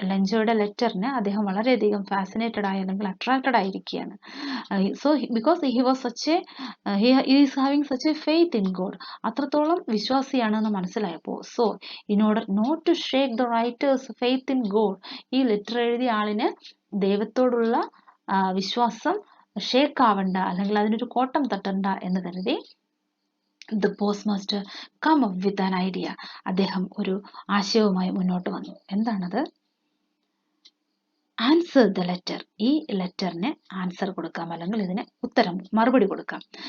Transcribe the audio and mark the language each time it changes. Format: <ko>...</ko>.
<ml>ലെഞ്ചോയുടെ ലെറ്ററിന് അദ്ദേഹം വളരെയധികം ഫാസിനേറ്റഡ് ആയി അല്ലെങ്കിൽ അട്രാക്റ്റഡ് ആയിരിക്കുകയാണ്.</ml> <en>because he was he is having such a faith in God.</en> <ml>അത്രത്തോളം വിശ്വാസിയാണെന്ന് മനസ്സിലായപ്പോൾ</ml> <en>in order not to shake the writer's faith in God,</en> <ml>ഈ ലെറ്റർ എഴുതിയ ആളിന് ദൈവത്തോടുള്ള വിശ്വാസം ഷേക്ക് ആവണ്ട അല്ലെങ്കിൽ അതിനൊരു കോട്ടം തട്ടണ്ട എന്ന് കരുതി</ml> <en>the postmaster come up with an idea.</en> <ml>അദ്ദേഹം ഒരു ആശയവുമായി മുന്നോട്ട് വന്നു. എന്താണത്?</ml> <en>Answer the letter.</en> <ml>ഈ ലെറ്ററിന് ആൻസർ കൊടുക്കാം അല്ലെങ്കിൽ ഇതിന് മറുപടി കൊടുക്കാം.</ml>